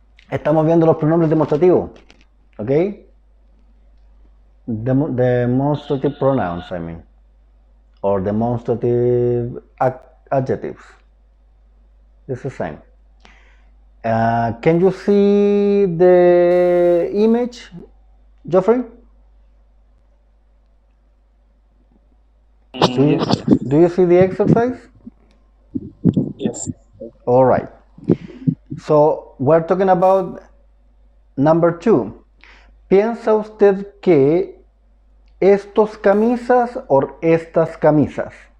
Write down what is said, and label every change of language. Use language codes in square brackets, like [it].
[es] Estamos viendo los pronombres demostrativos. ¿Ok? [en] Demonstrative pronouns, I mean. Or demonstrative adjectives. It's the same. Can you see the image, Geoffrey? Do you see the exercise? Yes. All right. So we're talking about number 2. [es] ¿Piensa usted que estos camisas or estas camisas?